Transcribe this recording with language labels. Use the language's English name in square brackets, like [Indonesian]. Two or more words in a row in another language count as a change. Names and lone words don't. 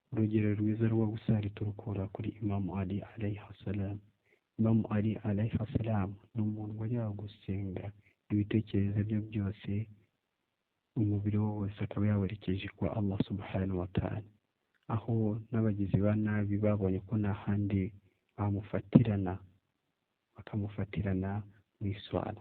[Kinyarwanda] urugero rwiza rwo gusari turukura kuri Imam Ali [Arabic] عليه السلام. [Kinyarwanda] Imam Ali [Arabic] عليه السلام [Kinyarwanda] ni umuntu wajyaga gusenga ibitekerezo bye byose, umubiri we wose akaba yawerekeje kwa [Arabic] الله سبحانه وتعالى, [Kinyarwanda] aho n'abagizi ba nabi babonye ko nta handi bakamufatirana mu iswala.